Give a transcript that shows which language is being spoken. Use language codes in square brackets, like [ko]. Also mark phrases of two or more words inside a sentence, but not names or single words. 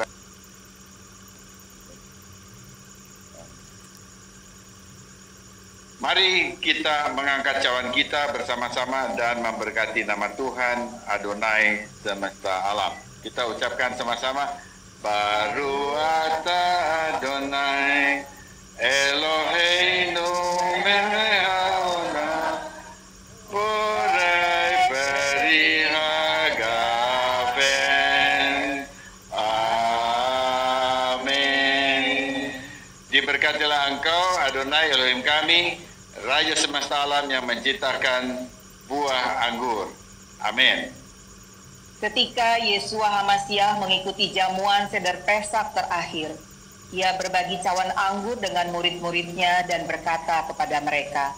[id] Mari kita mengangkat cawan kita bersama-sama dan memberkati nama Tuhan Adonai semesta alam. Kita ucapkan sama-sama, [he] ברוך אתה אדוני אלוהינו מלך העולם בורא פרי הגפן. [id] Amin. Diberkatilah Engkau Adonai Elohim kami, Raja semesta alam yang menciptakan buah anggur. Amin. Ketika [he] ישוע המשיח [id] mengikuti jamuan [he] סדר פסח [id] terakhir, ia berbagi cawan anggur dengan murid-muridnya dan berkata kepada mereka.